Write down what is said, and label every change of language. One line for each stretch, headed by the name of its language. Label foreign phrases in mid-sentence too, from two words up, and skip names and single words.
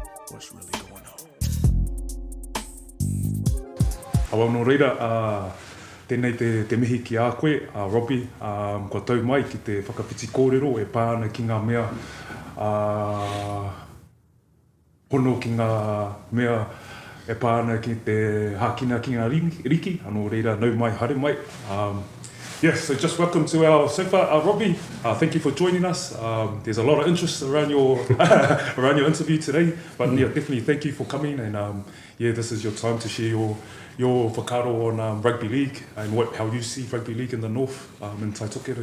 English: what's really going on.
Māori: Awa no reira, tēnei te mihi ki a koe, Robbie, kua tau mai ki te whakawhiti kōrero e pāna ki ngā mea hono ki ngā mea e pāna ki te hākina ki ngā riki, anō reira nau mai, haere mai.
English: Yes, so just welcome to our sofa, Robbie. Thank you for joining us. There's a lot of interest around your around your interview today, but yeah, definitely thank you for coming. And yeah, this is your time to share your whakaaro on rugby league and how you see rugby league in the north in Taitokeru.